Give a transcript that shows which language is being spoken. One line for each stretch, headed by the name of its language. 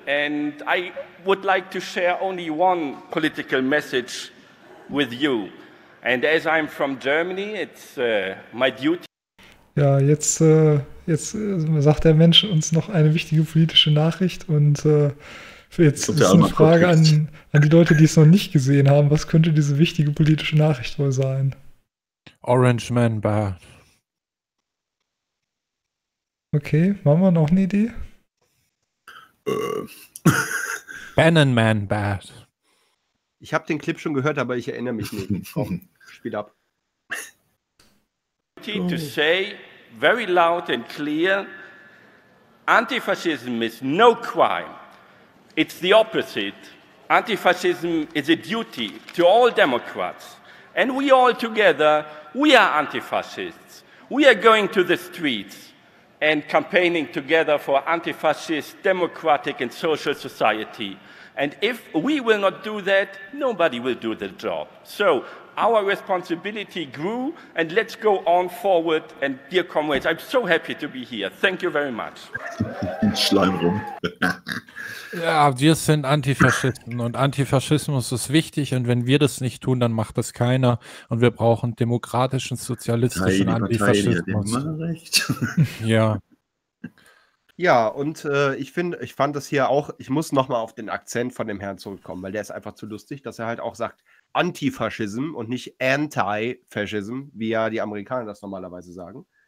English: And I would like to share only one political message with you. And as I'm from Germany, it's my duty.
German: Ja, jetzt sagt der Mensch uns noch eine wichtige politische Nachricht. Und jetzt ist eine Frage an die Leute, die es noch nicht gesehen haben. Was könnte diese wichtige politische Nachricht wohl sein?
English: Orange Man Bad.
German: Okay, machen wir noch eine Idee?
English: Bannon Man Bad.
German: Ich habe den Clip schon gehört, aber ich erinnere mich nicht. Komm, spiel ab.
English: To say very loud and clear, antifascism is no crime. It's the opposite. Antifascism is a duty to all Democrats. And we all together, we are antifascists. We are going to the streets and campaigning together for antifascist, democratic and social society. And if we will not do that, nobody will do the job. So our responsibility grew, and let's go on forward. And dear comrades, I'm so happy to be here. Thank you very much.
German: In Schleim rum. Ja, wir sind Antifaschisten und Antifaschismus ist wichtig. Und wenn wir das nicht tun, dann macht das keiner. Und wir brauchen demokratischen, sozialistischen Antifaschismus. Ja. Ja, und ich fand das hier auch, ich muss nochmal auf den Akzent von dem Herrn zurückkommen, weil der ist einfach zu lustig, dass er halt auch sagt Antifaschismus und nicht Anti-Faschismus, wie ja die Amerikaner das normalerweise sagen.